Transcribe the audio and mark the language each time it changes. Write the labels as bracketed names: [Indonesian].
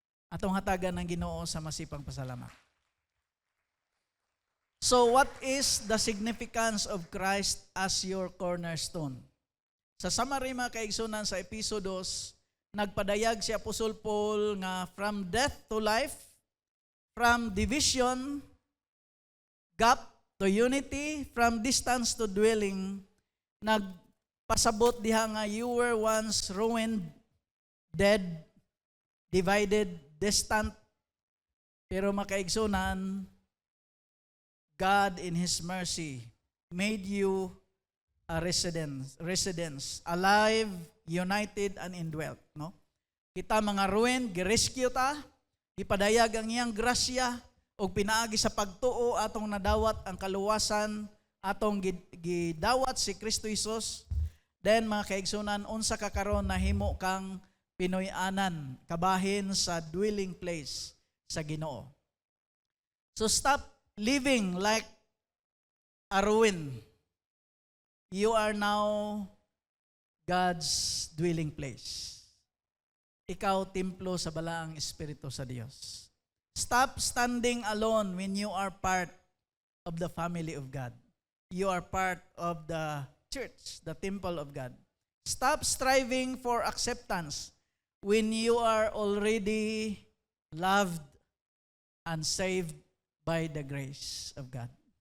[Cebuano] Atong hatagan ng Ginoo sa masipang pasalamat. [English] So what is the significance of Christ as your cornerstone? [Cebuano] Sa summary mga kaigsunan sa Episodos, nagpadayag si Apostol Paul nga [English] from death to life, from division, gap to unity, from distance to dwelling. [Cebuano] Nagpasabot diha nga [English] you were once ruined, dead, divided, distant. [Cebuano] Pero makaigsunan, [English] God in His mercy made you a residence, alive, united, and indwelt. No? [Cebuano] Kita mga ruin, girescue ta, ipadayag ang iyang grasya, o pinaagi sa pagtuo atong nadawat ang kaluwasan, atong gidawat si Kristo Jesus. Then mga kaigsunan, unsa ka karon nahimo kang Pinoy-anan, kabahin sa dwelling place sa Ginoo. [English] So stop living like a ruin. You are now God's dwelling place. [Cebuano] Ikaw templo sa balaang Espiritu sa Dios. [English] Stop standing alone when you are part of the family of God. You are part of the church, the temple of God. Stop striving for acceptance when you are already loved and saved by the grace of God.